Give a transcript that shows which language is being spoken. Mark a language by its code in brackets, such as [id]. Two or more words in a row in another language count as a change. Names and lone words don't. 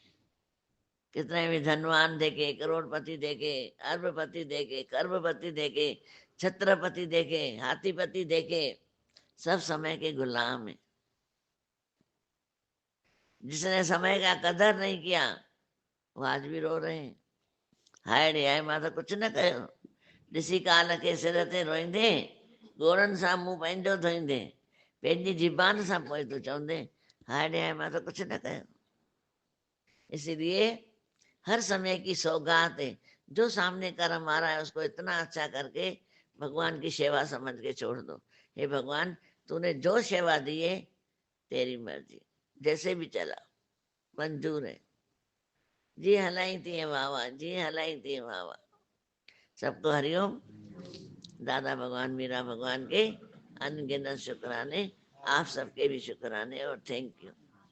[hi] कितने भी धनवान देखे, करोड़पति देखे, अरबपति देखे, करोड़पति देखे, छत्रपति देखे, हाथीपति देखे, सब समय के गुलाम है। जिसने समय का कदर नहीं किया वो आज भी रो रहे हैं। [sd] हाय रे हाय माता कुछ न कयो, ॾिसी काल खे सिर ते रोईंदे, ॻोड़नि सां मुंहुं पंहिंजो धोईंदे, पंहिंजी ज़बान सां पोइ तूं चवंदे हाय रे हाय माता कुछ न कयो। [hi] इसलिए हर समय की सौगात है, जो सामने कर्म आ रहा है उसको इतना अच्छा करके भगवान की सेवा समझ के छोड़ दो। हे भगवान, तूने जो सेवा दी है तेरी मर्जी, जैसे भी चला मंजूर है। [sd] जी हलाई थी वाह, जी हलाई थी वाह। [hi] सबको हरिओम। दादा भगवान, मीरा भगवान के अनगिनत शुक्राने, आप सबके भी शुक्राने और [en] thank you.